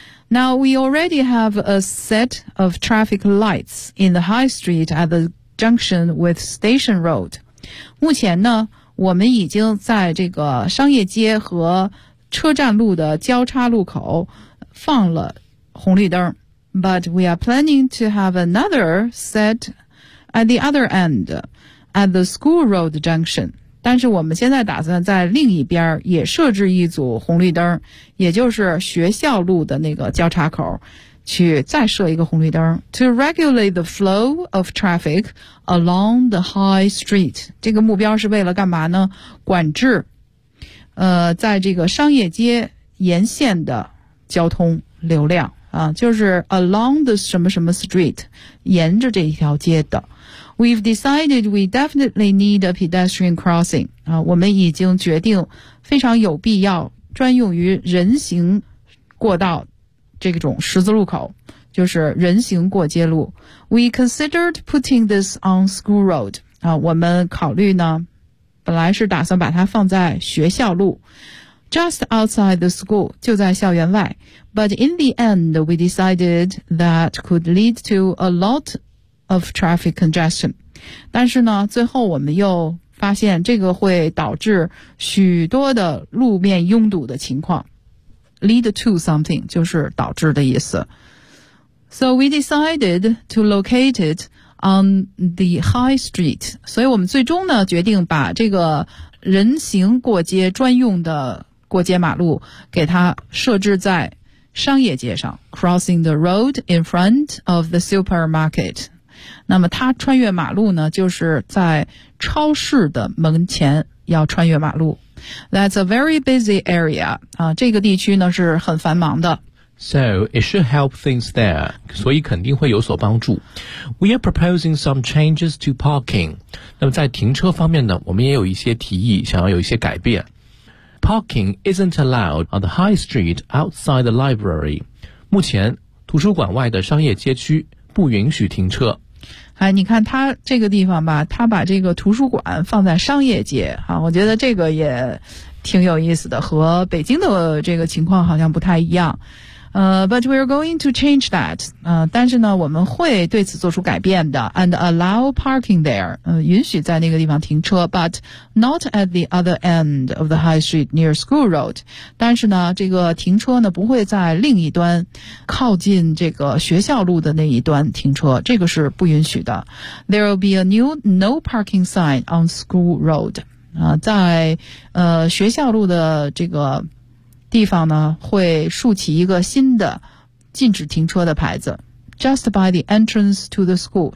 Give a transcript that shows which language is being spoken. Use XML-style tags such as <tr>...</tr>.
<en>Now we already have a set of traffic lights in the High Street at the junction with Station Road.</en> <zh>目前呢，我们已经在这个商业街和车站路的交叉路口放了红绿灯。</zh> <en>But we are planning to have another set at the other end, at the School Road Junction.</en> <zh>但是我们现在打算在另一边也设置一组红绿灯，也就是学校路的那个交叉口，去再设一个红绿灯。</zh> <en>To regulate the flow of traffic along the High Street.</en> <zh>这个目标是为了干嘛呢？管制，在这个商业街沿线的交通流量。啊，就是</zh> <en>along the</en> <zh>什么什么</zh> <en>street，</en> <zh>沿着这一条街的。</zh> <en>We've decided we definitely need a pedestrian crossing.</en> <zh>啊，我们已经决定非常有必要专用于人行过道这种十字路口，就是人行过街路。</zh> <en>We considered putting this on School Road.</en> <zh>啊，我们考虑呢，本来是打算把它放在学校路。</zh> <en>Just outside the school,</en> <zh>就在校园外。</zh> <en>But in the end, we decided that could lead to a lot of traffic congestion.</en> <zh>但是呢，最后我们又发现这个会导致许多的路面拥堵的情况。</zh> <en>Lead to something,</en> <zh>就是导致的意思。</zh> <en>So we decided to locate it on the High Street.</en> <zh>所以我们最终呢，决定把这个人行过街专用的过街马路给它设置在商业街上</zh> <en>crossing the road in front of the supermarket。</en> <zh>那么它穿越马路呢，就是在超市的门前要穿越马路。</zh> <en>That's a very busy area、</en> <zh>啊、这个地区呢是很繁忙的。</zh> <en>So it should help things there，</en> <zh>所以肯定会有所帮助。</zh> <en>We are proposing some changes to parking。</en> <zh>那么在停车方面呢，我们也有一些提议，想要有一些改变。</zh> <en>Parking isn't allowed on the High Street outside the library.</en> <zh>目前图书馆外的商业街区不允许停车。哎，你看他这个地方吧，他把这个图书馆放在商业街啊，我觉得这个也挺有意思的，和北京的这个情况好像不太一样。</zh> <en>But we're going to change that.</en> <zh>但是呢，我们会对此做出改变的。</zh> <en>And allow parking there.</en> <zh>允许在那个地方停车。</zh> <en>But not at the other end of the High Street near School Road.</en> <zh>但是呢，这个停车呢，不会在另一端，靠近这个学校路的那一端停车。这个是不允许的。</zh> <en>There will be a new no parking sign on School Road.</en> <zh>在学校路的这个地方呢，会竖起一个新的禁止停车的牌子 ，</zh> <en>just by the entrance to the school。</en>